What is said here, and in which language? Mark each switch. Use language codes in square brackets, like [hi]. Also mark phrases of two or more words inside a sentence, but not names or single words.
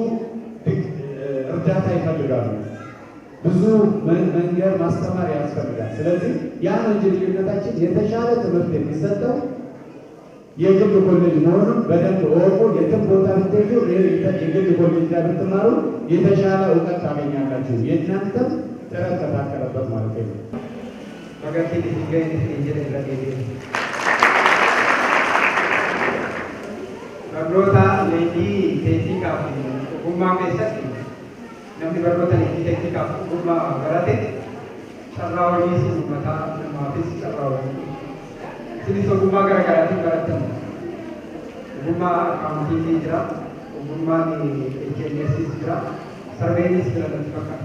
[am] እርዳታ ይፈልጋሉ፣ ብዙ መንገድ ማስተማር ያስፈልጋል። ስለዚህ ያ ነው እንጂ ልዩነታችን። የተሻለ ትምህርት የሚሰጠው የግል ኮሌጅ መሆኑን በደንብ እወቁ። የትም ቦታ ብትሄዱ የግል ኮሌጅ ላይ ብትማሩ የተሻለ እውቀት ታገኛላችሁ። የእናንተም ጥረት ከታከለበት ማለት ነው። [om] barnoota leenjii teeknikaaf ogummaa keessatti namni barnoota leenjii teeknikaaf ogummaa barate carraa hojii uummataa namaafis carraa hojii isinis ogummaa garaagaraatiin barattan ogummaa akaawuntiitii jira, ogummaan HMSis jira, sarveenis jira natti fakkaata.